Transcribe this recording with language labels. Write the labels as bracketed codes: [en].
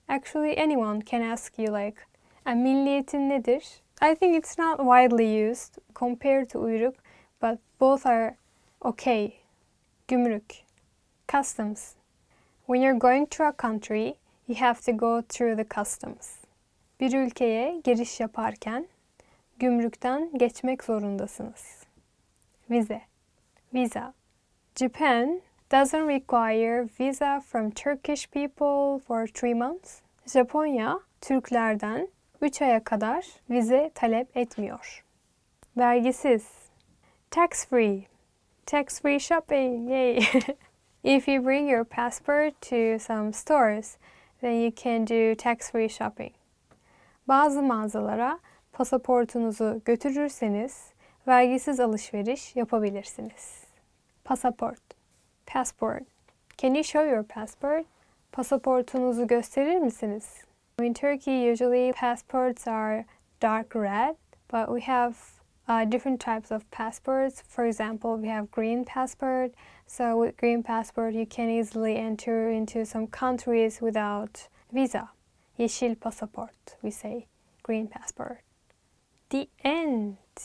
[en] Actually, anyone can ask you like, [tr] milliyetin nedir? [en] I think it's not widely used compared to uyruk, but both are okay. Gümrük, customs. When you're going to a country, you have to go through the customs. [tr] Bir ülkeye giriş yaparken gümrükten geçmek zorundasınız. Vize, visa. [en] Japan doesn't require visa from Turkish people for 3 months. [tr] Japonya, Türklerden 3 aya kadar vize talep etmiyor. [en] Vergisiz. Tax-free. Tax-free shopping, yay! If you bring your passport to some stores, then you can do tax-free shopping. [tr] Bazı mağazalara pasaportunuzu götürürseniz vergisiz alışveriş yapabilirsiniz. Pasaport. Passport. [en] Can you show your passport? [tr] Pasaportunuzu gösterir misiniz? [en] In Turkey, usually passports are dark red, but we have different types of passports. For example, we have green passport. So with green passport, you can easily enter into some countries without visa. Yeşil pasaport, we say green passport. The end.